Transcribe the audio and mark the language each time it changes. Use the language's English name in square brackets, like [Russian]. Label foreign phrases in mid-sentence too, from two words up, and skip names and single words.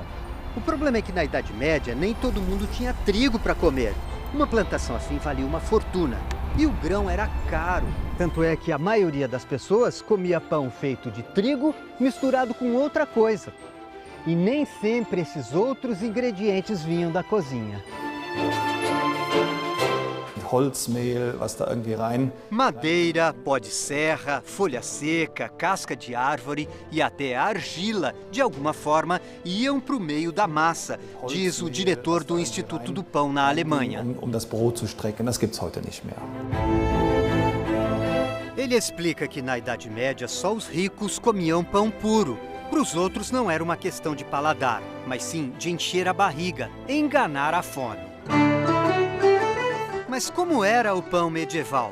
[Portuguese] O problema é que na Idade Média nem todo mundo tinha trigo para comer. Uma plantação assim valia uma fortuna. E o grão era caro. Tanto é que a maioria das pessoas comia pão feito de trigo misturado com outra coisa. E nem sempre esses outros ingredientes vinham da cozinha. [German] Holzmehl, was da irgendwie rein. [Portuguese] Madeira, pó de serra, folha seca, casca de árvore e até argila, de alguma forma, iam para o meio da massa, diz o diretor do Instituto do Pão na Alemanha. [German] Das Brot zu strecken, das gibt's heute nicht mehr. [Portuguese] Ele explica que na Idade Média só os ricos comiam pão puro. Para os outros não era uma questão de paladar, mas sim de encher a barriga, enganar a fome. Mas como era o pão medieval?